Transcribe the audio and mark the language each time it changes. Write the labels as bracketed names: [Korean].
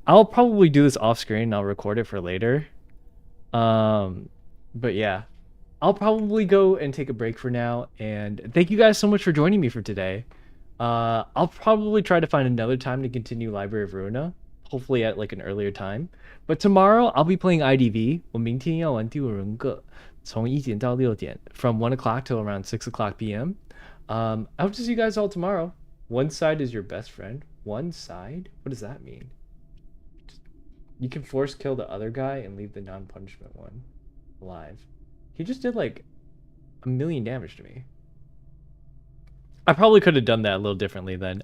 [English] I'll probably do this off screen and I'll record it for later. But yeah, I'll probably go and take a break for now. And thank you guys so much for joining me for today. I'll probably try to find another time to continue Library of Ruina, hopefully at like an earlier time. But tomorrow I'll be playing IDV. [Chinese] 我明天要玩第五人格，从1点到6点, [English] from 1 o'clock till around 6 o'clock p.m. I hope to see you guys all tomorrow. One side is your best friend. One side? What does that mean? You can force kill the other guy and leave the non-punishment one alive. He just did like 1,000,000 damage to me. I probably could have done that a little differently then.